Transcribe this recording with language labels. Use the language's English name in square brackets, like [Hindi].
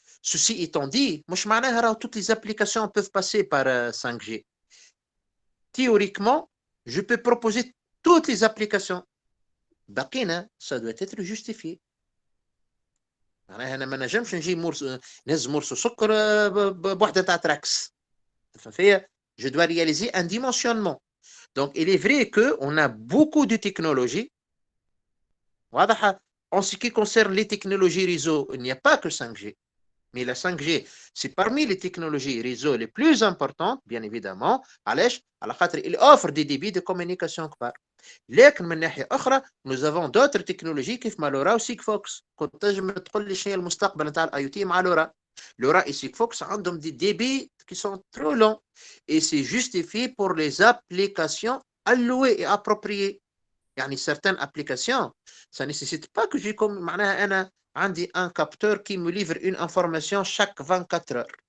[French] Ceci étant dit, toutes les applications peuvent passer par 5G. Théoriquement, je peux proposer toutes les applications. Bakina, ça doit être justifié. [Arabic] أنا ما نجمش نجي نهز مرسو سكر بوحدة تاع تراكس. [French] Je dois réaliser un dimensionnement. Donc, il est vrai qu'on a beaucoup de technologies. En ce qui concerne les technologies réseau, il n'y a pas que 5G. Mais la 5G, c'est parmi les technologies réseau les plus importantes, bien évidemment. Il offre des débits de communication [Arabic] كبار. لكن من ناحية أخرى [French] nous avons d'autres technologies [Arabic] كيف ما لورا وسيكفوكس. كنت تنجم تقول لي شنو المستقبل نتاع الاي او تي مع لورا [French] et [Arabic] سيكفوكس عندهم [French] des débits qui sont trop longs et c'est justifié pour les applications allouées et appropriées. يعني certaines applications ça nécessite pas que j'ai comme [Arabic] معناها أنا عندي [French] un capteur qui me livre une information chaque 24 heures.